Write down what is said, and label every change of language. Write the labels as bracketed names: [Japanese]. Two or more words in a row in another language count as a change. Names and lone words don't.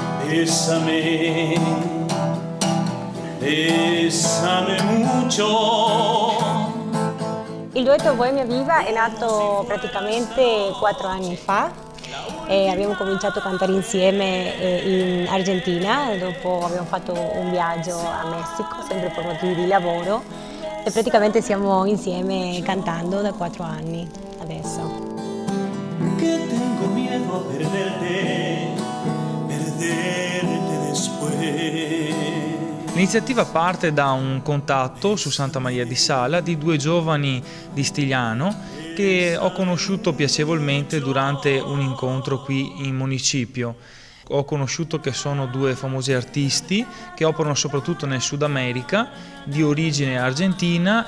[Spanish] bésame, bésame mucho. [Italian] Il duetto Bohemia Viva è nato praticamente 4 anni fa. Abbiamo cominciato a cantare insieme in Argentina, dopo abbiamo fatto un viaggio a Messico, sempre per motivi di lavoro, e praticamente siamo insieme cantando da 4 anni adesso. [Spanish] Que tengo miedo a perderte, perderte después. [Italian] L'iniziativa parte da un contatto su Santa Maria di Sala di 2 giovani di Stigliano che ho conosciuto piacevolmente durante un incontro qui in municipio. Ho conosciuto che sono 2 famosi artisti che operano soprattutto nel Sud America, di origine argentina.